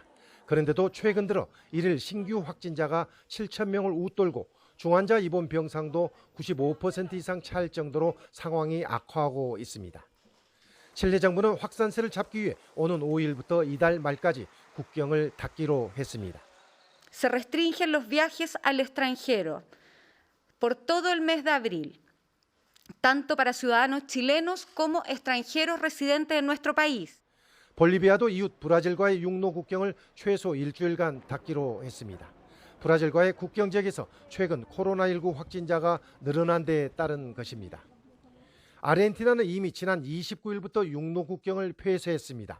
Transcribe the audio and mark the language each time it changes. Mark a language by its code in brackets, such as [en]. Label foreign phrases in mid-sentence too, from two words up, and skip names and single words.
[ko] 그런데도 최근 들어 일일 신규 확진자가 7,000명을 웃돌고 중환자 입원 병상도 95% 이상 찰 정도로 상황이 악화하고 있습니다. 칠레 정부는 확산세를 잡기 위해 오는 5일부터 이달 말까지 국경을 닫기로 했습니다. [es] Se restringen los viajes al extranjero por todo el mes de abril, tanto para ciudadanos chilenos como extranjeros residentes en nuestro país. [ko] 볼리비아도 이웃 브라질과의 육로 국경을 최소 일주일간 닫기로 했습니다. 브라질과의 국경 지역에서 최근 코로나19 확진자가 늘어난 데에 따른 것입니다. 아르헨티나는 이미 지난 29일부터 육로 국경을 폐쇄했습니다.